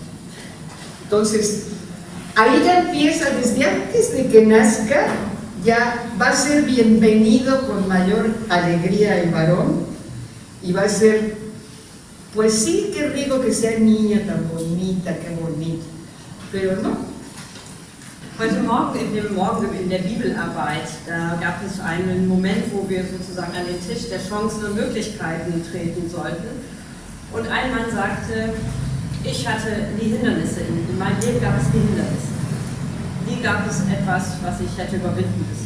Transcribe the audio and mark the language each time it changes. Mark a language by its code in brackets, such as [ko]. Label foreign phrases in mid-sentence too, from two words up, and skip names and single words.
[es] Entonces, ahí ya empieza, desde antes de que nazca, ya va a ser bienvenido con mayor alegría el varón, y va a ser, pues sí, qué rico que sea niña tan bonita, qué bonita, pero no. [de] Heute Morgen in der Bibelarbeit, da gab es einen Moment, wo wir sozusagen an den Tisch der Chancen und Möglichkeiten treten sollten. Und ein Mann sagte, ich hatte die Hindernisse, in meinem Leben gab es die Hindernisse. Nie gab es etwas, was ich hätte überwinden müssen.